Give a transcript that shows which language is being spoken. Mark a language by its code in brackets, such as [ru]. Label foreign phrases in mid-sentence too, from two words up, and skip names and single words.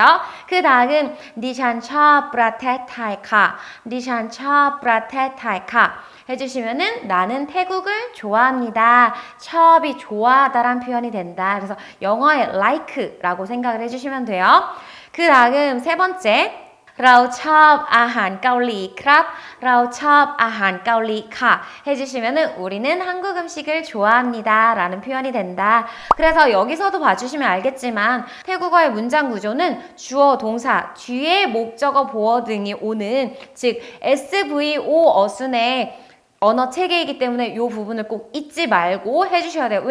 [ko] 그 다음 [th] ดิฉันชอบประเทศไทยค่ะ, ดิฉันชอบประเทศไทยค่ะ [ko] 해주시면은 나는 태국을 좋아합니다. 첩이 좋아하다란 표현이 된다. 그래서 영어의 like라고 생각을 해주시면 돼요. 그 다음 세 번째, [th] เราชอบอาหารเกาหลีครับเราชอบอาหารเกาหลีค่ะ [ko] 해주시면은 우리는 한국 음식을 좋아합니다 라는 표현이 된다. 그래서 여기서도 봐주시면 알겠지만 태국어의 문장 구조는 주어, 동사, 뒤에 목적어, 보어 등이 오는 즉 SVO 어순의 언어 체계이기 때문에 이 부분을 꼭 잊지 말고 해주셔야 돼요.